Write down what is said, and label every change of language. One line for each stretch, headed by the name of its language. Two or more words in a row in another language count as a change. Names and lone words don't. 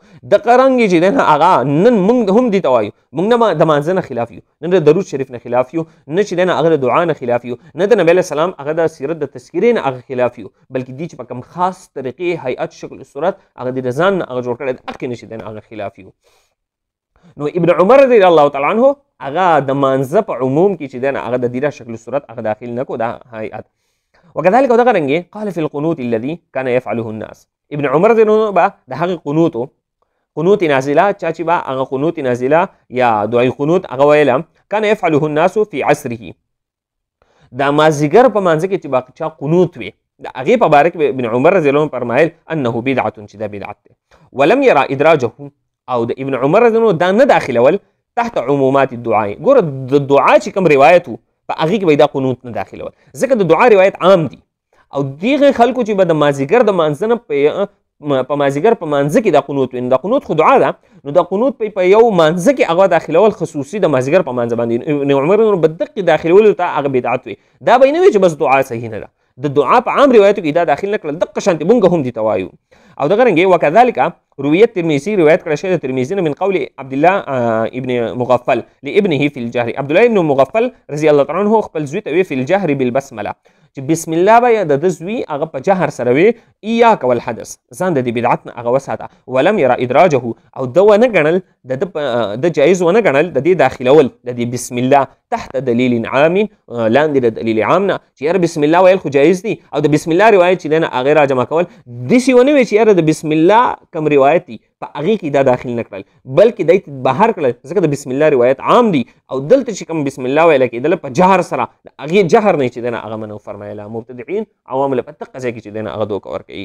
Pashto: د قرنګ چې دنه هغه نن موږ هم دي ته وایو موږ نه د مانځه نه خلاف یو، نه د درود شریف نه خلاف یو، نه چې دنه هغه د دعا نه خلاف یو، نه د نبی
Arabic: علیه السلام
Pashto: هغه د سیرت د تذکیرې نه هغه خلاف یو، بلکې دې چې په کوم خاص طریقې هیئت شکل صورت هغه د ځان نه هغه جوړ کړی د حق نه چې دنه هغه خلاف یو. نو ابن عمر
Arabic: رضی الله تعالی عنہ
Pashto: هغه د مانځه په عموم کې چې دنه هغه د دیره شکل صورت هغه داخل نه کو دا هیئت.
Arabic: وكذلك
Pashto: دغه رنګ
Arabic: قال في القنوت الذي كان يفعله الناس.
Pashto: ابن عمر دنو با د هغه قنوت نازله چا چې با هغه قنوت نازله یا دعای قنوت هغه ویله
Arabic: كان يفعله الناس في عصره
Pashto: دا مازیګر په مانځه کې چې با چا قنوت وي د هغې په باره کې ابن عمر
Arabic: رضی الله عنه
Pashto: فرمایل
Arabic: انه بدعه
Pashto: چې دا بدعت دی
Arabic: ولم يرى ادراجه
Pashto: او د ابن عمر
Arabic: رضی الله عنه
Pashto: دا نه داخلول
Arabic: تحت عمومات الدعاء.
Pashto: ګوره د دعا چې کوم روایت و په هغې کې به دا قنوت نه داخلول ځکه د دعا روایت عام دي او دغه خلکو چې به د مازیګر د مانځه نه په مازیګر په مانځه کې دا قنوت وي، دا قنوت خو دعا ده، نو دا قنوت په یو مانځه کې هغه داخلول خصوصي د مازیګر په مانځه باندې ابن عمر په دقیق داخلولو ته هغه بدعت وي. دا به نه وي چې بس دعا صحیح نه ده، د دعا په عام روایتو کې دا داخل نه کړل دقه شانتې مونږ هم دي ته وایو. او دغه رنګې
Arabic: وکذلک رویت ترمذي
Pashto: روایت کړی شوی د ترمذي نه
Arabic: من قول عبد الله ابن مغفل لابنه في الجهر.
Pashto: عبد الله ابن مغفل
Arabic: رضی الله تعالی عنه
Pashto: خپل زوی ته وی
Arabic: في الجهر بالبسمله
Pashto: چې بسم الله به د زوی هغه په جهر سره وي
Arabic: ایاک والحدث
Pashto: ځان د دې بدعت نه هغه وساته
Arabic: ولم يرى ادراجه
Pashto: او د ونه ګڼل د جایز ونه ګڼل د دې داخلول د دې بسم الله تحت دلیل عام لاندې د دلیل عام نه چې یاره بسم الله ویل خو جایز دي او د بسم الله روایت چې دنه هغې راجمع کول داسې ونه وي چې یاره د بسم الله کوم روایت دي په هغې کې دا داخل نه کړل بلکې دی بهر کړل ځکه د بسم الله روایت عام دي او دلته چې کوم بسم الله ویله کېدله په جهر سره د هغې جهر نه چې دنه هغه منو فرمایله مبتدعین عوام له په دقه ځای کې چې دنه هغه دوکه ورکوي.